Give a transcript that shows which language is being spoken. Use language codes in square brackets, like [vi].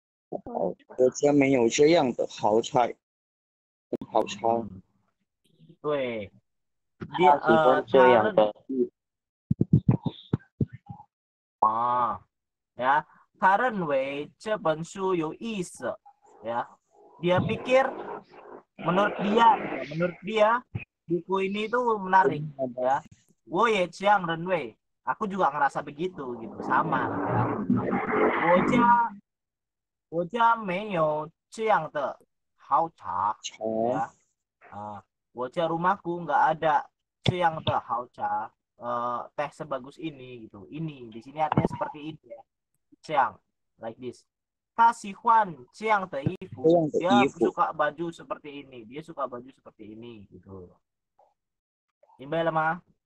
[zh] 我家没有这样的好菜，好菜。对。他喜欢这样的， ya, 他认为这本书有意思 ya. [id] Dia pikir menurut dia buku ini tuh menarik ya. [zh] 我也这样认为 [id] aku juga ngerasa begitu gitu, sama ya. [zh] 我家没有这样的好茶 ya. [id] 我家 rumahku nggak ada [zh] 这样的好茶 [id] teh sebagus ini gitu. Ini di sini artinya seperti ini ya. 这样 [en] like this. [zh] 他喜欢这样的衣服 [id] dia suka baju seperti ini. Dia suka baju seperti ini gitu. [zh] 明白了吗？